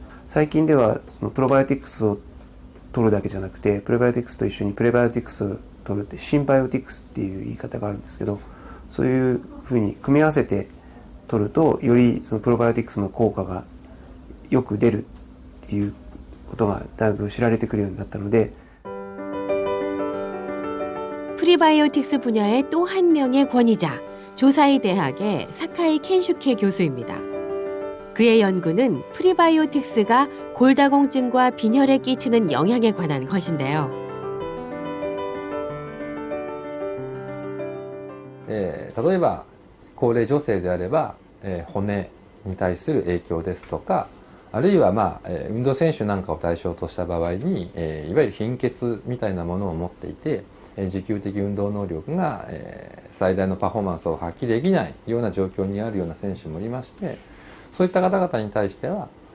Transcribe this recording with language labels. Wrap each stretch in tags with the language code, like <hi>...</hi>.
<ja>最近ではそのプロバイオティクスを取るだけじゃなくてプレバイオティクスと一緒にプレバイオティクスを取るってシンバイオティクスっていう言い方があるんですけど、そういうふうに組み合わせて取るとよりそのプロバイオティクスの効果がよく出るっていうことがだいぶ知られてくるようになったので</ja> <ko>프리바이오틱스 분야의 또 한 명의 권위자, 조사이 대학의 사카이 켄슈케 교수입니다. 그의 연구는 프리바이오틱스가 골다공증과 빈혈에 끼치는 영향에 관한 것인데요.</ko> <ja>例えば高齢女性であれば、骨に対する影響ですとか、あるいは運動選手なんかを対象とした場合に、いわゆる貧血みたいなものを持っていて、持久的運動能力が、最大のパフォーマンスを発揮できないような状況にあるような選手もいまして、そういった方々に対しては、</ja>